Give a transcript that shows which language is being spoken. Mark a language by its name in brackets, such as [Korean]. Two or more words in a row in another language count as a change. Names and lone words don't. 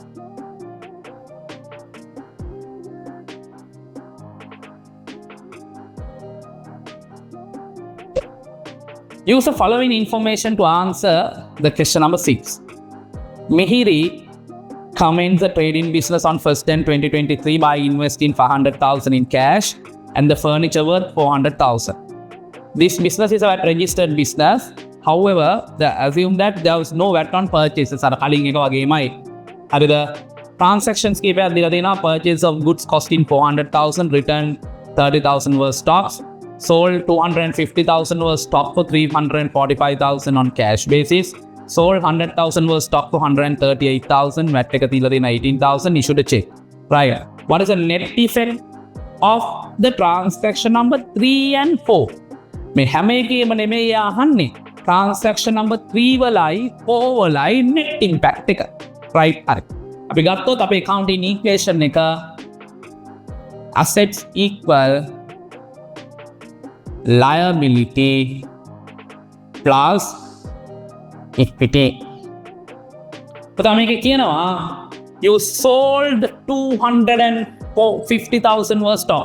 [English] use the following information to answer the question number 6 Mihiri commenced the trading business on 1st Jan 2023 by investing 500,000 in cash and the furniture worth 400,000. This business is a registered business. However, they assume that there was no VAT on purchases. [Sinhala] අර කලින් එක වගේමයි. හරිද? Transactions කීපයක් දීලා තියෙනවා [English] purchase of goods costing 400,000, return 30,000 worth stocks, sold 250,000 worth stock for 345,000 on cash basis. Sold 100,000 worth stock for 138,000. [Sinhala] VAT එක තියලා තියෙන [English] 18,000 issued a check. Right. What is the net effect of the transaction number 3 and 4? [Sinhala] මේ හැම එකේම නෙමෙයි අහන්නේ. [English] Transaction number [Sinhala] 3 වලයි 4 වලයි [English] net impact [Sinhala] එක. Right. හරි. අපි ගත්තොත් අපේ [English] accounting equation එක assets equal liability plus equity. But I make you sold 250,000 worth stock.